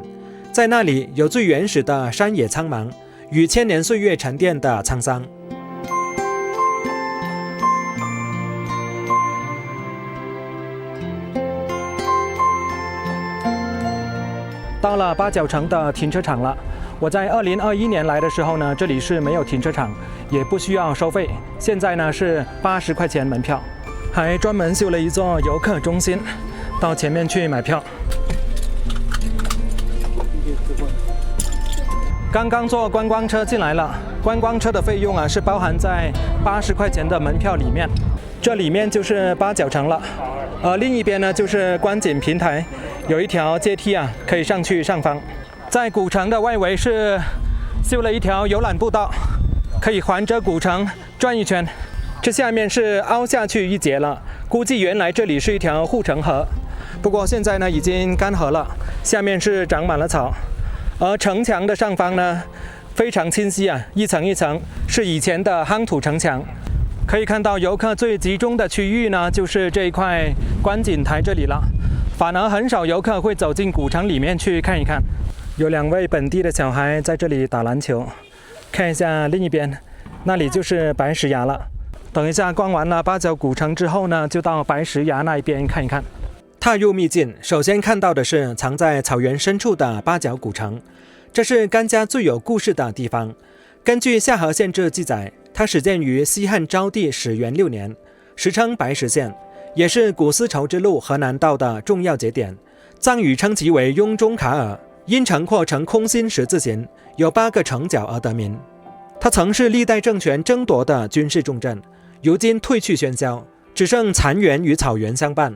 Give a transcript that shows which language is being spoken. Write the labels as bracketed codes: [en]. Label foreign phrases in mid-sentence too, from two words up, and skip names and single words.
[zh] 在那裡有最原始的山野蒼茫與千年歲月沉澱的滄桑。到了八角城的停車場了。我在2021年來的時候呢，這裡是沒有停車場，也不需要收費。現在呢是80塊錢門票，還專門修了一座遊客中心，到前面去買票。剛剛坐觀光車進來了，觀光車的費用啊是包含在80塊錢的門票裡面。這裡面就是八角城了，另一邊呢就是觀景平台，有一條階梯啊可以上去上方。在古城的外圍是修了一條遊覽步道，可以環着古城轉一圈。這下面是凹下去一截了，估計原來這裡是一條護城河，不過現在呢已經乾涸了，下面是長滿了草。而城牆的上方呢非常清晰啊，一層一層是以前的夯土城牆。可以看到遊客最集中的區域呢就是這一塊觀景台這裡了，反而很少遊客會走進古城裡面去看一看。有2位本地的小孩在這裡打籃球，看一下另一邊，那裡就是白石崖了。等一下逛完了八角古城之後呢，就到白石崖那一邊看一看。踏入秘境，首先看到的是藏在草原深處的八角古城，這是甘家最有故事的地方。根據夏河縣志記載，它始建於西漢昭帝始元6年，時稱白石縣，也是古絲綢之路河南道的重要節點。藏語稱其為雍中卡爾，因城廓呈空心十字形，有8個城角而得名。它曾是歷代政權爭奪的軍事重鎮，如今褪去喧囂，只剩殘垣與草原相伴。